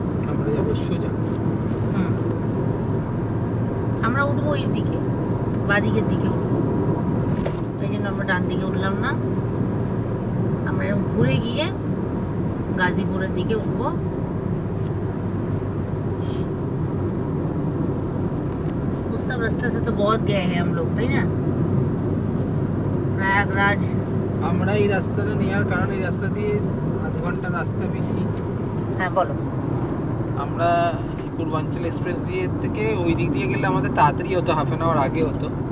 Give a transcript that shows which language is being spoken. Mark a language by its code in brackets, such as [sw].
[bn] আমরা যাবো সোজা। আমরা উঠবো এই দিকে, বাঁদিকের দিকে উঠবো, এই জন্য আমরা ডান দিকে উঠলাম না। আমরা এরকম ঘুরে গিয়ে গাজীপুরের দিকে উঠবো। [hi] उस सब रास्ते से तो बहुत गए हैं हम लोग, [bn] তাই না? প্রয়াগরাজ। আমরা এই রাস্তাটা নেওয়ার কারণ, এই রাস্তা দিয়ে আধ ঘন্টা রাস্তা বেশি। হ্যাঁ, বলো। আমরা পূর্বাঞ্চল এক্সপ্রেস দিয়ে থেকে ওই দিক দিয়ে গেলে আমাদের তাড়াতাড়ি হতো, হাফ অ্যান আওয়ার আগে হতো।